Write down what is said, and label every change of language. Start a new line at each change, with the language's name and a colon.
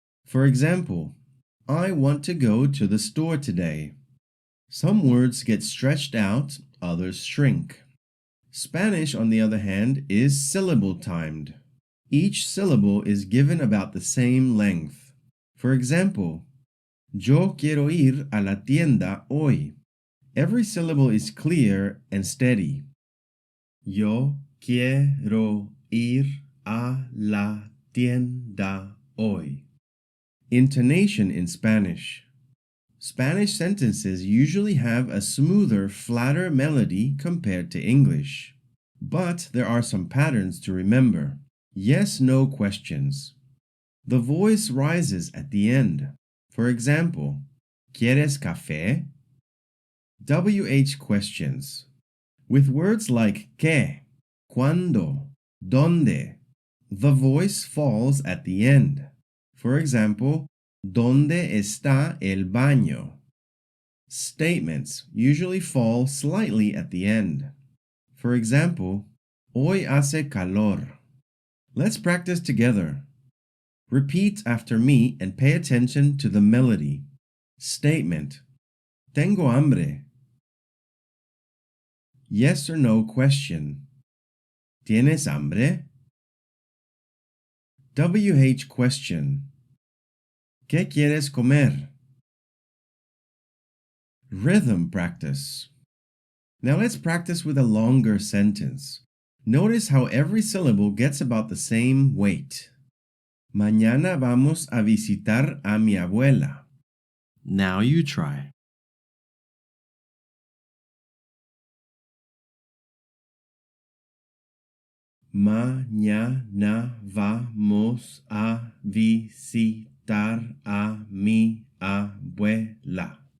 English: For example, I want to go to the store today. Some words get stretched out, others shrink. Spanish, on the other hand, is syllable-timed. Each syllable is given about the same length. For example,
Spanish: Yo quiero ir a la tienda hoy.
English: Every syllable is clear and steady.
Spanish: Yo quiero ir a la tienda hoy.
English: Intonation in Spanish. Spanish sentences usually have a smoother, flatter melody compared to English. But there are some patterns to remember. Yes/no questions. The voice rises at the end. For example,
Spanish: ¿Quieres café?
English: WH questions. With words like ¿qué?, ¿cuándo?, ¿dónde?, the voice falls at the end. For example,
Spanish: ¿Dónde está el baño?
English: Statements usually fall slightly at the end. For example,
Spanish: Hoy hace calor.
English: Let's practice together. Repeat after me and pay attention to the melody. Statement:
Spanish: Tengo hambre.
English: Yes or no question:
Spanish: ¿Tienes hambre?
English: WH question:
Spanish: ¿Qué quieres comer?
English: Rhythm practice. Now let's practice with a longer sentence. Notice how every syllable gets about the same weight.
Spanish: Mañana vamos a visitar a mi abuela.
English: Now you try.
Spanish: Mañana vamos a visitar a mi abuela.